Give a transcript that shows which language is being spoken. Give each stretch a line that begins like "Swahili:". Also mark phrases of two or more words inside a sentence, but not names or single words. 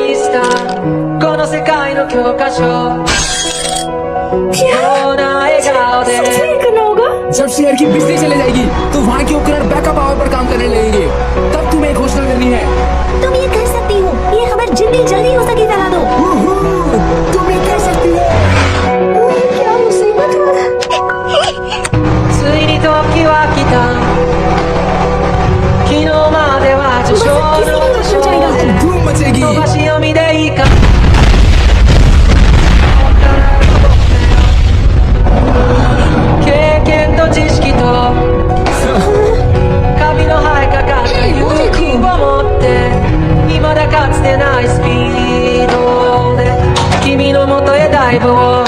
Hindi: करना होगा? जब शहर की बिजली चले जाएगी तो वहाँ के उपकरण
English: backup power
Hindi: पर काम करने लगेंगे, तब तुम्हें एक घोषणा करनी है। तुम ये कर सकती हो, ये खबर जितनी जल्दी हो सके फैला दो। तुम ये कर सकती हो। क्या मुसीबत हुआ?
Japanese: ついに時は来た。昨日までは受賞の受賞で飛ばし読みでいいか。経験と知識とカビの生えかかった勇気を持って未だかつてないスピードで君の元へダイブを。